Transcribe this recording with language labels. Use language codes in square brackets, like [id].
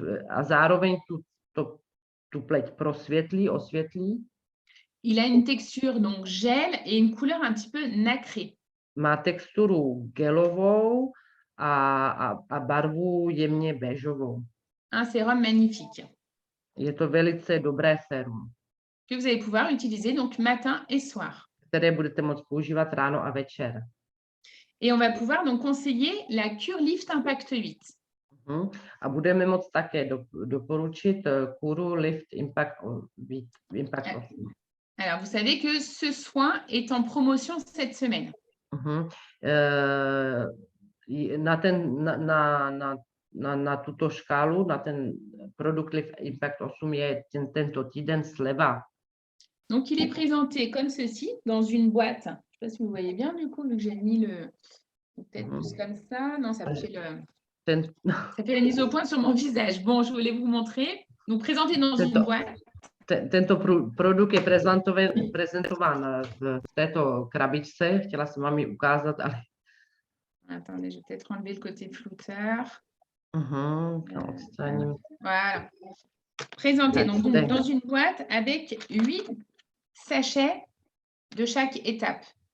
[cs] A zároveň tu pleť osvětlí. [fr] Il a une texture donc gel et une couleur un petit peu nacrée. [cs] Má texturu gelovou a barvu jemně béžovou. [fr] Un sérum magnifique. [cs] Je to velice dobré sérum. [fr] Que vous allez pouvoir utiliser donc matin et soir. [cs] Které budete moct používat ráno a večer. [fr] Et on va pouvoir donc conseiller la Cure Lift Impact 8. [cs] A budeme moct také doporučit kůru Lift Impact 8. [fr] Alors, vous savez que ce soin est en promotion cette semaine. [cs] Na tuto škálu, na ten produkt Lift Impact 8 je tento týden sleva. [fr] Donc, il est présenté comme ceci, dans une boîte. Je ne sais pas si vous voyez bien, du coup, vu que j'ai mis le... Peut-être plus comme ça. Non, ça fait le... Ça fait la mise au point sur mon visage. Bon, je voulais vous montrer. Donc, présenté dans une boîte. [cs] Tento produkt je prezentován v této krabičce. Chtěla jsem vám ji ukázat, ale... [fr] Attendez, je vais peut-être enlever le côté flouteur. Voilà. Présenté donc dans une boîte avec 8 sachets de chaque étape.